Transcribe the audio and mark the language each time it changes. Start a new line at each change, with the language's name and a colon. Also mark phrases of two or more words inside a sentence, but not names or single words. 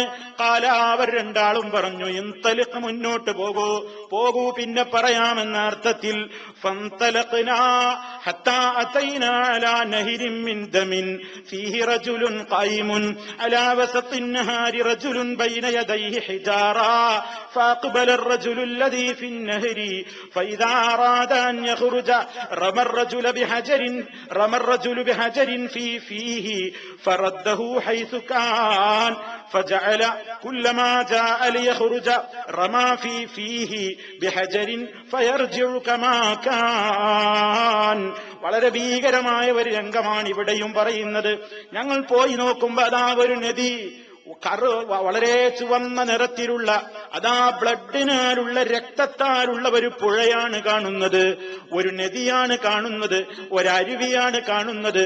Malayalam: ഖാല, അവർ രണ്ടാളും പറഞ്ഞു, ഇൻതലിഖ്, മുന്നോട്ട് പോകൂ, പിന്നെ പറയാമെന്ന അർത്ഥത്തിൽ.
Arabic: فانطلقنا حتى أتينا على نهر من دم فيه رجل قائم على وسط النهر رجل بين يديه حجارة فأقبل الرجل الذي في النهر فإذا أراد أن يخرج رمى الرجل بحجر في فيه فرده حيث كان فجعل كلما جاء ليخرج رمى في فيه بحجر فيرجع كما كان.
Malayalam: വളരെ ഭീകരമായ ഒരു രംഗമാണ് ഇവിടെയും പറയുന്നത്. ഞങ്ങൾ പോയി നോക്കുമ്പോ അതാ ഒരു നദി, വളരെ ചുവന്ന നിറത്തിലുള്ള, അതാ ബ്ലഡിനാലുള്ള, രക്തത്താലുള്ള ഒരു പുഴയാണ് കാണുന്നത്, ഒരു നദിയാണ് കാണുന്നത്, ഒരരുവിയാണ് കാണുന്നത്.